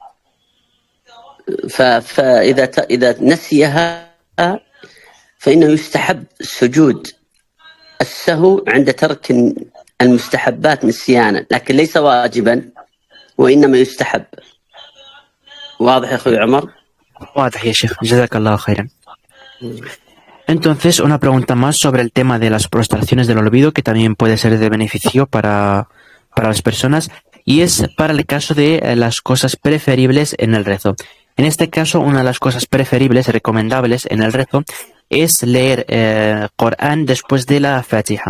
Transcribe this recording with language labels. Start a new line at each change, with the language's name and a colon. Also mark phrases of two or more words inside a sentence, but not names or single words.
Arabic: فإذا نسيها فإنه يستحب سجود السهو عند ترك المستحبات نسيانا، لكن ليس واجبا وإنما يستحب. واضح يا أخوي عمر؟ واضح يا شيخ، جزاك الله خيرا.
Spanish: Entonces, una pregunta más sobre el tema de las prostraciones del olvido, que también puede ser de beneficio para las personas, y es para el caso de las cosas preferibles en el rezo. En este caso, una de las cosas preferibles, recomendables en el rezo, es leer Corán después de la Fatiha.